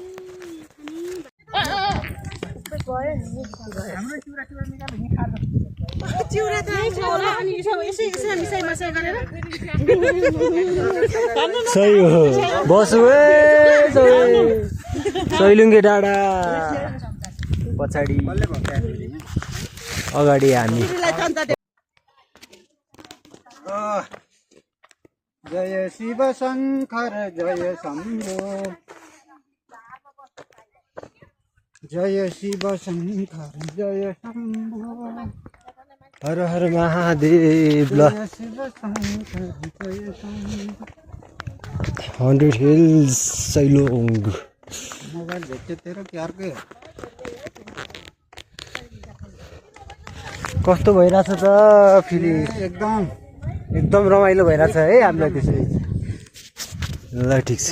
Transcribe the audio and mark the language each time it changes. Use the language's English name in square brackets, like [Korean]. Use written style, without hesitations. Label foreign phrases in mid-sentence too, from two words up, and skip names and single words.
[Nepali] सही हो बसु सैलुङे डाँडा पछाडि अगाडि हामी जय शिव शङ्कर जय शम्भो जय शिव शङ्कर जय शम्भो हर हर महादेव ल जय शिव शङ्कर जय शम्भो 100 हिल्स सैलुङ मोबाइल भेट्यो तेरो कि अर्कै कस्तो भइरहेछ त फिलिङ एकदम रमाइलो भइरहेछ है हामीलाई त्यसरी ल ठिक छ